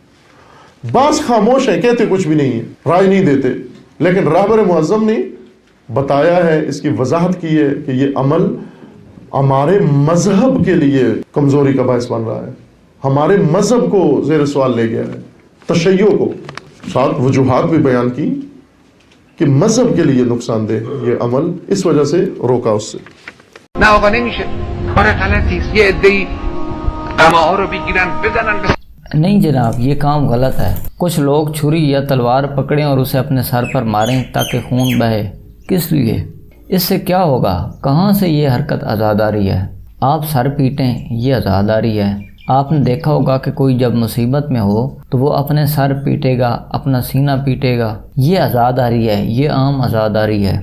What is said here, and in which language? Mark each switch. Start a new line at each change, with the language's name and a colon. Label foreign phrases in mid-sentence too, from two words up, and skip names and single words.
Urdu: بعض خاموش ہیں، کہتے کچھ بھی نہیں ہے، رائے نہیں دیتے، لیکن رہبر معظم نے بتایا ہے، اس کی وضاحت کی ہے کہ یہ عمل ہمارے مذہب کے لیے کمزوری کا باعث بن رہا ہے، ہمارے مذہب کو زیر سوال لے گیا ہے، تشیع کو، ساتھ وجوہات بھی بیان کی کہ مذہب کے لیے نقصان دہ یہ عمل، اس وجہ سے روکا اس سے۔
Persian: نه آقا نمیشه، کار غلطی است. یه عده‌ای قماها رو بگیرن بزنن به
Urdu: نہیں جناب، یہ کام غلط ہے۔ کچھ لوگ چھری یا تلوار پکڑیں اور اسے اپنے سر پر ماریں تاکہ خون بہے، کس لیے؟ اس سے کیا ہوگا؟ کہاں سے یہ حرکت عزاداری ہے؟ آپ سر پیٹیں، یہ عزاداری ہے۔ آپ نے دیکھا ہوگا کہ کوئی جب مصیبت میں ہو تو وہ اپنے سر پیٹے گا، اپنا سینہ پیٹے گا، یہ عزاداری ہے، یہ عام عزاداری ہے۔